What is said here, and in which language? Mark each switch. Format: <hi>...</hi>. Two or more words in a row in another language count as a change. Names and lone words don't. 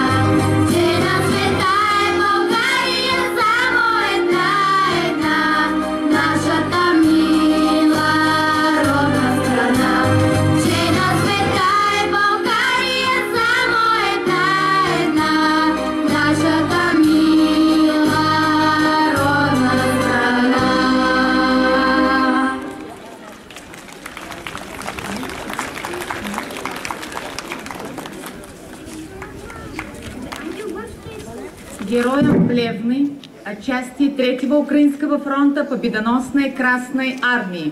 <bg>Че на света е България само една, нашата мила родна страна. Че на света е България само една, нашата мила родна страна.</bg> <ru>Героям Плевны, отчасти Третьего Украинского фронта победоносной Красной Армии.</ru>